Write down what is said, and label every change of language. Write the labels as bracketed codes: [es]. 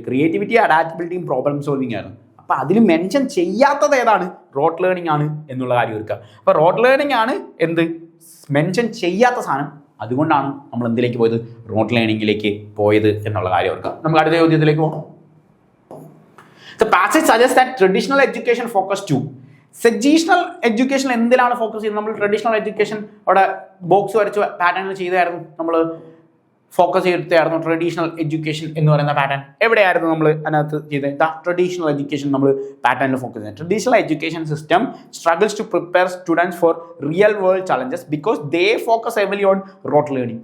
[ml] Creativity, അഡാപ്റ്റബിലിറ്റിയും problem solving ആണ്. അപ്പോൾ അതിൽ മെൻഷൻ ചെയ്യാത്തത് ഏതാണ്? റോട്ട് ലേണിംഗ് ആണ് എന്നുള്ള കാര്യം ഓർക്കുക. അപ്പോൾ റോട്ട് ലേണിംഗ് ആണ് എന്ത്? മെൻഷൻ ചെയ്യാത്ത സാധനം. അതുകൊണ്ടാണ് നമ്മൾ എന്തിലേക്ക് പോയത്? റോട്ട് ലേണിംഗിലേക്ക് പോയത് എന്നുള്ള കാര്യം ഓർക്കുക. നമുക്ക് അടുത്ത ചോദ്യത്തിലേക്ക് പോകാം. [en] The passage suggests that traditional education focus too. [ml] സജീഷണൽ education എന്തിലാണ് focus ചെയ്യുന്നത്? നമ്മൾ ട്രഡീഷണൽ എഡ്യൂക്കേഷൻ അവിടെ ബോക്സ് വരച്ച് പാറ്റേണിൽ ചെയ്തായിരുന്നു, നമ്മൾ ഫോക്കസ് ചെയ്തായിരുന്നു. ട്രഡീഷണൽ എഡ്യൂക്കേഷൻ എന്ന് പറയുന്ന പാറ്റേൺ എവിടെയായിരുന്നു നമ്മൾ അതിനകത്ത് ചെയ്തത്? ട്രഡീഷണൽ എഡ്യൂക്കേഷൻ നമ്മൾ പാറ്റേണിൽ ഫോക്കസ് ചെയ്യുന്നത്. [en] Traditional education system struggles to prepare students for real world challenges because they focus heavily on rote learning.